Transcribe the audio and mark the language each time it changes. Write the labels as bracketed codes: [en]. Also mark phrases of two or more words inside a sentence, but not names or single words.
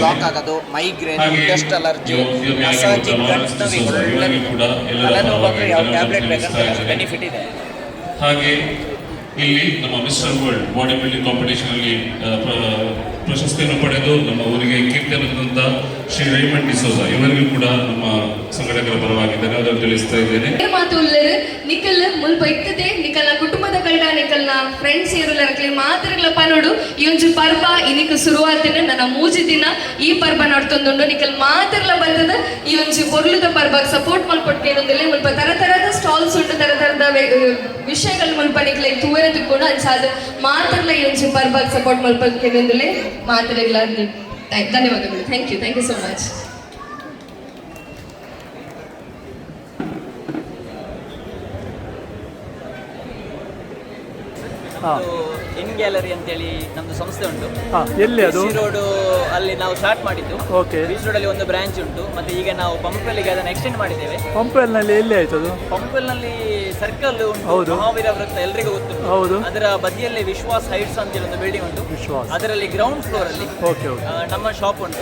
[kn] ಹಾಗೆ ಇವರಿಗೂ ಕೂಡ ಎಲ್ಲರ ಪರವಾಗಿ ಧನ್ಯವಾದಗಳು ತಿಳಿಸ್ತಾ ಇದ್ದೇನೆ. ಹಾಗೆ ಇಲ್ಲಿ ನಮ್ಮ [en] Mister World body building competition [kn] ಅಲ್ಲಿ ಪ್ರಶಸ್ತಿಯನ್ನು ಪಡೆದು ನಮ್ಮ ಊರಿಗೆ ಕೀರ್ತಿ ಬಂದಂತ ಶ್ರೀ ರೈಮಂಡ್ ಡಿಸೋಜಾ ಇವರಿಗೂ ಕೂಡ ನಮ್ಮ ಸಂಘಟಕರ ಪರವಾಗಿ ಧನ್ಯವಾದಗಳು ತಿಳಿಸ್ತಾ ಇದ್ದೇನೆ. [tcy] ನಿಖಲ್ ಮುಲ್ಪ ಇತ್ತದೆ ನಿಖಲ್ನ ಕುಟುಂಬದ ಕಲ್ಡ ನಿಖಲ್ನ ಫ್ರೆಂಡ್ಸ್ ಇರಲಿಕ್ಕೆ ಮಾತ್ರ ಪನೋಡು ಈ ಒಂದು ಪರ್ವ ಇನ್ನಿಕ್ ಶುರುವಾತಿನ ನನ್ನ ಮೂಜಿ ದಿನ ಈ ಪರ್ವ ನಡ್ತೊಂದುಂಡು ನಿಖಲ್ ಮಾತ್ರ ಬಂದದ ಈ ಒಂದು ಪೊರ್ಲುದ ಪರ್ವಕ್ಕೆ ಸಪೋರ್ಟ್ ಮಲ್ಪಟ್ಕೇನೊಂದಿಲ್ಲ ಮುಲ್ಪ ತರತರದ ಸ್ಟಾಲ್ಸ್ ಉಂಟು ತರತರದ ವಿಷಯಗಳು ಮುಲ್ಪ ನಿಖಲ್ ತೂವರೆ ತಿಕ್ಕೊಂಡು ಅನ್ಸಾದ ಮಾತ್ರ ಈ ಒಂದು ಪರ್ವಕ್ಕೆ ಸಪೋರ್ಟ್ ಮಲ್ಪಟ್ಕೇನೊಂದಿಲ್ಲ ಮಾತ್ರ ಧನ್ಯವಾದಗಳು. [en] Thank you so much. [kn] ಇನ್ ಗ್ಯಾಲರಿ ಅಂತೇಳಿ ನಮ್ದು ಸಂಸ್ಥೆ ಉಂಟು. ಎಲ್ಲಿ ಅದು? ರೋಡ್ ಅಲ್ಲಿ ನಾವು ಸ್ಟಾರ್ಟ್ ಮಾಡಿದ್ದು. ಬೀಚ್ ರೋಡ್ ಅಲ್ಲಿ ಒಂದು ಬ್ರಾಂಚ್ ಉಂಟು. ಮತ್ತೆ ಈಗ ನಾವು ಪಂಪೆಲ್ಗೆ ಅದನ್ನು ಎಕ್ಸ್ಟೆಂಡ್ ಮಾಡಿದ್ದೇವೆ. ಪಂಪೆಲ್ನಲ್ಲಿ ಎಲ್ಲಿ ಆಯ್ತು ಅದು? ಪಂಪೆಲ್ನಲ್ಲಿ ಸರ್ಕಲ್ ಉಂಟು, ಮಹಾವೀರ ವೃತ್ತ ಎಲ್ರಿಗೂ ಗೊತ್ತು. ಹೌದು. ಅದರ ಬದಿಯಲ್ಲಿ ವಿಶ್ವಾಸ್ ಹೈಟ್ಸ್ ಅಂತೇಳಿ ಒಂದು ಬಿಲ್ಡಿಂಗ್ ಉಂಟು. ಅದರಲ್ಲಿ [en] ground floor [kn] ಅಲ್ಲಿ ನಮ್ಮ ಶಾಪ್ ಉಂಟು.